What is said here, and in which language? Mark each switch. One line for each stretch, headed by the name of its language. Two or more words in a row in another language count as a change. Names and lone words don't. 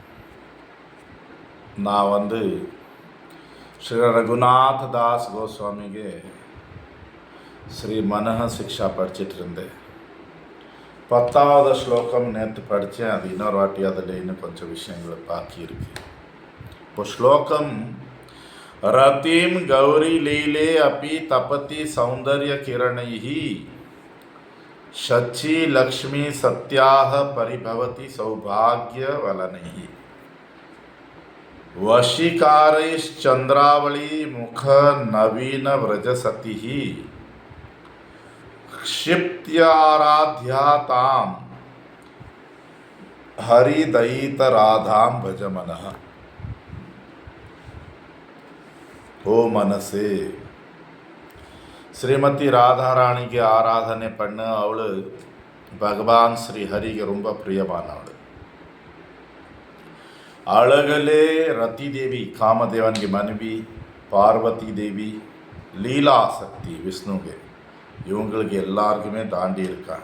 Tamil: நான் ஸ்ரீ ரகுநாத் தாஸ் கோஸ்வாமிಗೆ ஸ்ரீ மனஹ சிக்ஷா படிச்சுட்டு இருந்தேன். 10வது ஸ்லோகம் நேற்று படித்தேன். அது இன்னொரு வாட்டி அதில் இன்னும் கொஞ்சம் விஷயங்கள் பாக்கி இருக்கு. இப்போ ஸ்லோகம்
Sanskrit: रतीं गौरी लीले अपि तपति सौन्दर्य किरणैः शची लक्ष्मी सत्याह परिभवति सौभाग्य वलनैः वशीकारैश्चंद्रावली मुख नवीन व्रजसतिः क्षिप्त्याराध्या तां हरिदयितराधां भज मनः. ओ मनसे
Tamil: ஸ்ரீமதி ராதாராணிக்கு ஆராதனை பண்ண அவள் பகவான் ஸ்ரீ ஹரிக்கு ரொம்ப பிரியமானவள். அழகலே ரதி தேவி காமதேவனுக்கு மனைவி, பார்வதி தேவி லீலா சக்தி விஷ்ணுக்கு, இவங்களுக்கு எல்லாருக்குமே தாண்டி இருக்காங்க.